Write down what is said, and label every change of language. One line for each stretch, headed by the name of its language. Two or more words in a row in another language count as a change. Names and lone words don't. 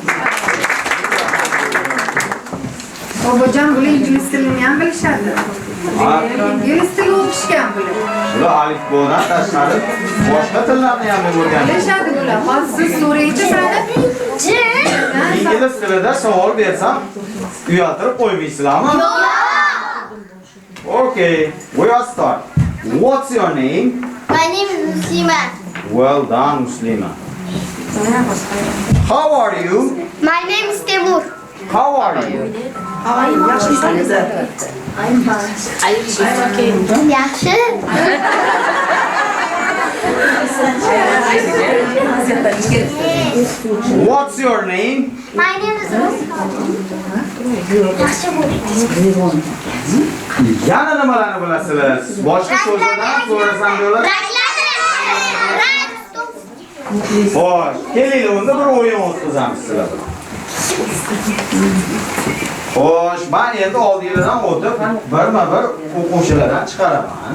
Uzbek: Bobojon, bular ingliz tilini ham bilishadi. Ingliz tili o'qishgan bular. Bular alifbodan tashqari boshqa tillarni ham o'rganadi. Bilishadi bular. Hozir siz so'raychi-sani? Ingliz tilida savol bersam, uyaltirib qo'ymaysizlarmi? Yo'q.
English: Okay, we are start. What's your name? My name is Muslima. Well done, Muslima. How are you? My name is Timur. How are you? How are you? Yaxshimisiz? I'm fine. I'm okay.
Uzbek: Yaxshi.
English: What's your name? My name is
Uzbek: Yana nimalarni bilasizlar? Boshqa so'zlardan so'rasam bo'lar. Xo'sh, kelinglar, unda bir o'yin o'tkazamiz sizlar bilan. Xo'sh, men endi oldinglardan o'tib, birma-bir o'quvchilardan chiqaraman.